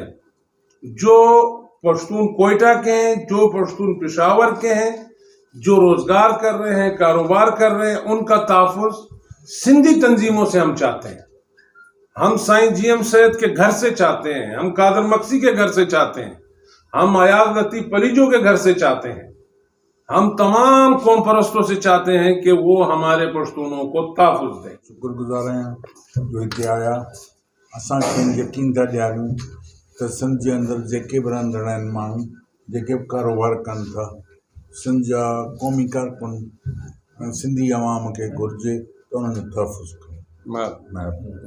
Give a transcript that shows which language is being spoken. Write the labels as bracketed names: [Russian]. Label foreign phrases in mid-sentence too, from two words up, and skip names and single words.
[Urdu] جو پشتون کوئٹہ کے ہیں، جو پشتون پشاور کے ہیں، جو روزگار کر رہے ہیں، کاروبار کر رہے ہیں، ان کا تحفظ سندھی تنظیموں سے ہم چاہتے ہیں۔ ہم سائیں جی ایم صاحب کے گھر سے چاہتے ہیں، ہم قادر مکسی کے گھر سے چاہتے ہیں، ہم ایاز لطیف پلیجو کے گھر سے چاہتے ہیں، ہم تمام قوم پرستوں سے چاہتے ہیں کہ وہ ہمارے پشتونوں کو تحفظ دیں۔ [Sindhi] شکر گزار آहियां जो हिते आया। असां खेनि यकीन था ॾियारियूं त सिंध जे अंदरि जेके बि रहंदड़ आहिनि माण्हू, जेके बि कारोबार कनि था, सिंध जा क़ौमी कारकुन सिंधी अवाम खे घुरिजे त उन्हनि जो तहफ़ुज़ कनि,